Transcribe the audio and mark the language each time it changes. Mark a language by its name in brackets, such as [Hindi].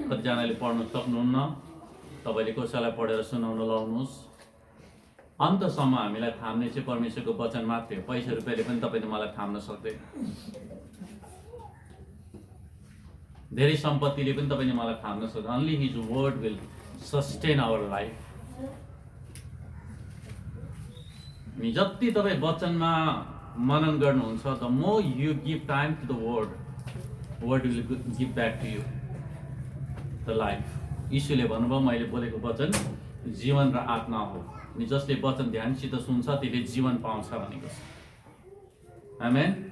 [Nepali] कतिजनाले पढ्न सक्नुहुन्न, तपाईले कसैलाई पढेर सुनाउन लाउनुहोस्। अन्तसम्म हामीलाई थाम्ने चाहिँ परमेश्वरको वचन मात्रै हो। पैसा रुपियाँले पनि तपाईले मलाई थाम्न सक्दैन, धेरै सम्पत्तिले पनि तपाईले मलाई थाम्न सक्दैन। [English] Only His word will sustain our life. [Nepali] अनि जति तपाईँ वचनमा मनन गर्नुहुन्छ, [English] the more you give time to the word will give back to you the life. [Nepali] यीशुले भन्नुभयो मैले बोलेको वचन जीवन र आत्मा हो, अनि जसले वचन ध्यानसित सुन्छ त्यसले जीवन पाउँछ भनेको छ। आमेन।